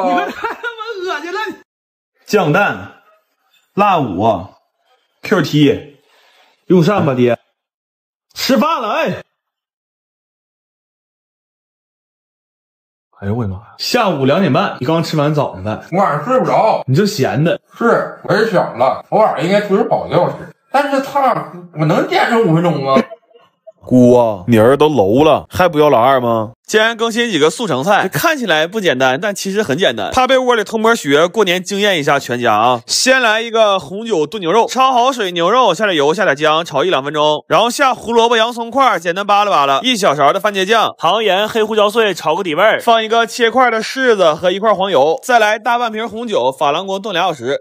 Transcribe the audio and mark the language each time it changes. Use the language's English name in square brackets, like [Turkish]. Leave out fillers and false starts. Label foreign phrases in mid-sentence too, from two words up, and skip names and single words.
[Chinese] 你可太他媽惡心了！酱蛋、辣五、QT， 用膳吧，爹。吃飯了，哎。哎呦我的妈呀！下午2点半，你刚吃完早上饭。我晚上睡不着，你这闲的。是，我也想了，我晚上應該出去跑1小時，但是我能堅持5分鐘嗎？姑啊，你兒子都楼了，還不要老二嗎？竟然更新幾個速成菜，看起來不簡單，但其實很簡單。趴被窩裡偷摸學，過年驚豔一下全家啊！先來一個紅酒燉牛肉，焯好水，牛肉下點油，下點薑，炒1-2分鐘，然後下胡蘿蔔、洋蔥塊，簡單扒拉扒拉，1小勺的番茄醬，糖鹽、黑胡椒碎，炒個底味，放一個切塊的柿子和1塊黃油，再來大半瓶紅酒，珐琅鍋燉2小時。